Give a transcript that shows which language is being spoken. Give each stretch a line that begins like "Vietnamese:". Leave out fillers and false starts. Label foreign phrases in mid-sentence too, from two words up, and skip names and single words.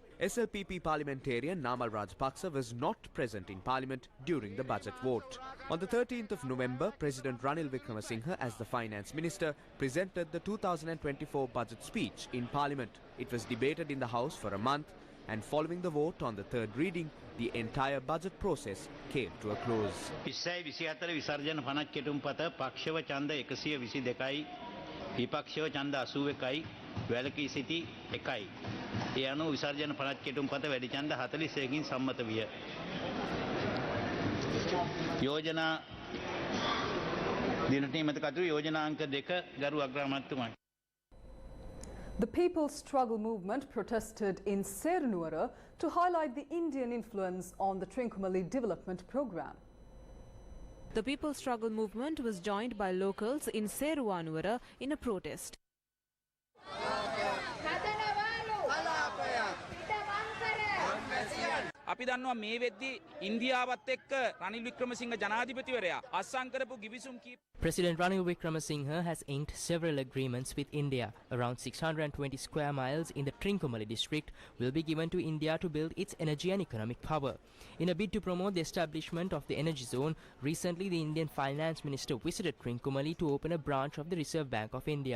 English: SLPP parliamentarian Namal Rajapaksa was not present in Parliament during the budget vote. On the 13th of November, President Ranil Wickremesinghe, as the Finance Minister, presented the 2024 budget speech in Parliament. It was debated in the House for a month, and following the vote on the third reading, the entire budget process came to a close.
Sinhala: විපක්ෂව ඡන්ද 81යි වැලකී සිටි 1යි. ඒ අනුව විසර්ජන 50 කෙටුම්පත වැඩි ඡන්ද 41කින් සම්මත විය. යෝජනා දිනට නියමිත කටයුතු යෝජනා අංක 2 ගරු අග්‍රාමාත්‍යතුමනි.
English: The People's Struggle Movement protested in Serua to highlight the Indian influence on the Trincomalee development program. The People's Struggle Movement was joined by locals in Serua in a protest.
Sinhala: අපි දන්නවා මේ වෙද්දී ඉන්දියාවත් එක්ක රනිල් වික්‍රමසිංහ ජනාධිපතිවරයා අත්සන් කරපු ගිවිසුම් කීප
English: President Ranil Wickremesinghe has inked several agreements with India. Around 620 square miles in the Trincomalee district will be given to India to build its energy and economic power. In a bid to promote the establishment of the energy zone, recently the Indian Finance Minister visited Trincomalee to open a branch of the Reserve Bank of India.